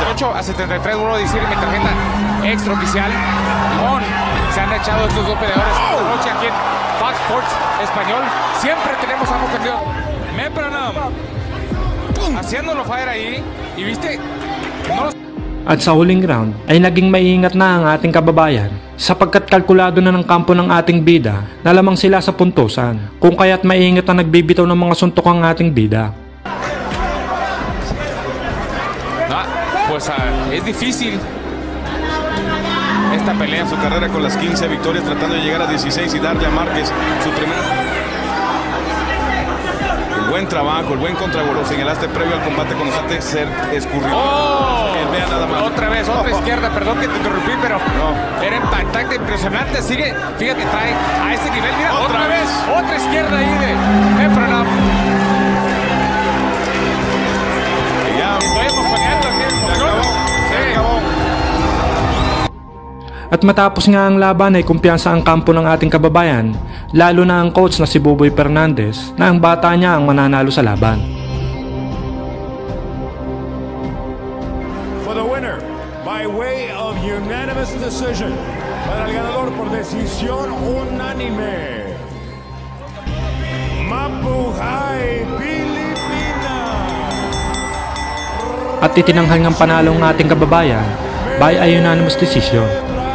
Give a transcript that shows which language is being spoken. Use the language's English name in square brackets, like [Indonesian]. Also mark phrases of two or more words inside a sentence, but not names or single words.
[Spanish] 8 a 73, vuelvo a decir, mi tarjeta extraoficial. Se han echado estos dos peleadores esta noche aquí en Fox Sports Español. Siempre tenemos algo perdido. Meprano haciéndolo fire ahí. Y viste, no... [Filipino] At sa huling round ay naging maingat na ang ating kababayan sapagkat kalkulado na ng kampo ng ating bida na lamang sila sa puntusan, kung kaya't maingat na nagbibitaw ng mga suntok ang ating bida. [Spanish] Pues es difícil esta pelea. Su carrera con las 15 victorias, tratando de llegar a 16 y darle a Márquez su primera. El buen trabajo, el buen contragolpe. Señalaste previo al combate con Osate ser escurrido. Vea nada más. Otra vez, otra izquierda, perdón que te interrumpí, pero era impactante, impresionante. Sigue, fíjate, trae a este nivel. Mira, otra vez, otra izquierda ahí de Meprano. Estoy emocionado aquí. [Filipino] At matapos nga ang laban ay kumpiyansa ang kampo ng ating kababayan, lalo na ang coach na si Buboy Fernandez na ang bata niya ang mananalo sa laban. [English] For the winner, by way of unanimous decision, [Spanish] para el ganador por decisión unánime, [Filipino] Mabuhay Pilipinas! At itinanghal ng panalo ng ating kababayan [English] by a unanimous decision.